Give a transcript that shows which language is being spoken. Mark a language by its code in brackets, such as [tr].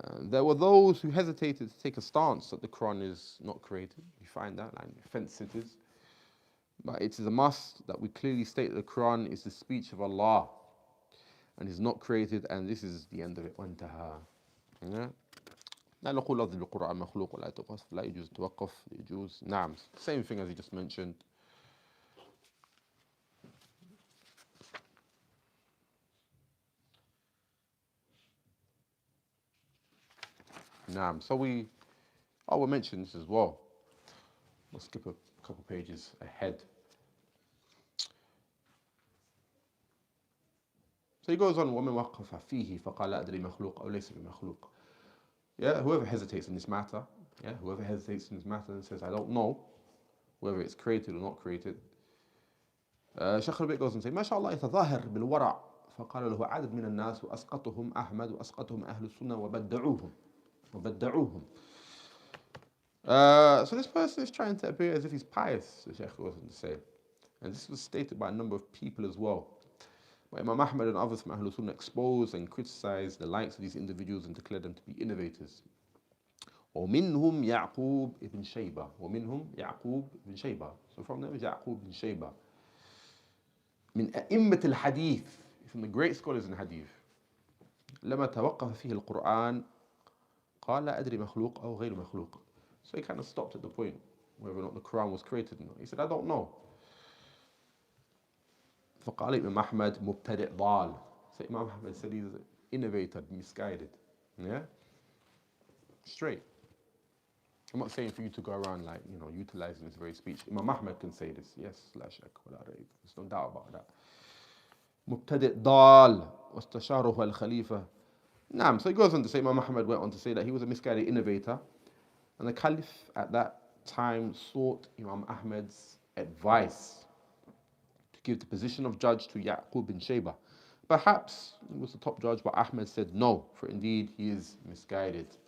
[en] There were those who hesitated to take a stance that the Quran is not created. You find that, fence sitters. But it is a must that we clearly state that the Quran is the speech of Allah and is not created, and this is the end of it. [ar] وانتهى. لا نقول لفظ بالقرآن مخلوق ولا يتوقف، لا يجوز التوقف، يجوز نعم [en] same thing as he just mentioned. نعم. So we'll mention this as well. We'll skip a couple pages ahead. So he goes on, [ar] وَمَنْ وَقَفَ فِيهِ فَقَالَ أَدْرِي مَخْلُوقٌ أَوْ لَيْسَ بِمَخْلُوقٍ. [en] Yeah, whoever hesitates in this matter, whoever hesitates in this matter and says, I don't know whether it's created or not created. Shaykh al-Bait goes and says, [ar] ما شاء الله يتظاهر بالورع فقال له عدد من الناس وأسقطهم أحمد وأسقطهم أهل السنة وبدعوهم. [en] So this person is trying to appear as if he's pious, the Shaykh goes on to say. And this was stated by a number of people as well. But Imam Ahmed and others from Ahlul Sunnah exposed and criticized the likes of these individuals and declared them to be innovators. [ar] ومنهم يعقوب ibn Shayba. ومنهم يعقوب ibn Shayba. [en] So from them is Ya'qub ibn Shayba. [ar] من أئمة الحديث, [en] from the great scholars in hadith. [ar] لما توقف فيه القرآن قال لا أدري مخلوق أو غير مخلوق. [en] So he kind of stopped at the point whether or not the Quran was created or not. He said, I don't know. [ar] فقال Imam Ahmed مبتدئ ضال. [en] So Imam Ahmed said he's innovated, misguided. Yeah? Straight. I'm not saying for you to go around like, utilizing this very speech. Imam Ahmed can say this. [ar] Yes, لا شك ولا ريب. [en] There's no doubt about that. [ar] مبتدئ ضال واستشاره الخليفة. [en] Naam. So he goes on to say, Imam Ahmed went on to say that he was a misguided innovator. And the Caliph at that time sought Imam Ahmed's advice to give the position of judge to Ya'qub bin Shayba. Perhaps he was the top judge, but Ahmed said no, for indeed he is misguided.